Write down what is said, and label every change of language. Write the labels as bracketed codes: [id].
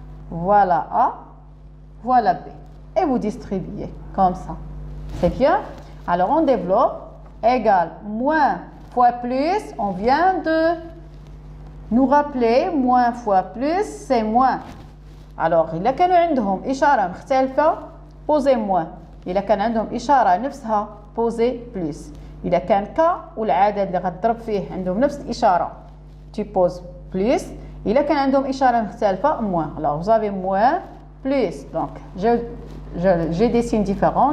[fr] Voilà A. Voilà B. Et vous distribuez comme ça. C'est bien? Alors, on développe. Égal moins fois plus. On vient de nous rappeler moins fois plus, c'est moins. [ar] Alors, إذا كانوا عندهم إشارة مختلفة [fr] posez moins. [ar] إذا كان عندهم إشارة نفسها [fr] posez plus. [ar] إذا كان K والعدد اللي غتضرب فيه عندهم نفس الإشارة [fr] tu poses plus. [ar] إذا كان عندهم إشارة مختلفة moins. [fr] Alors, vous avez moins plus. Donc, j'ai des signes différents.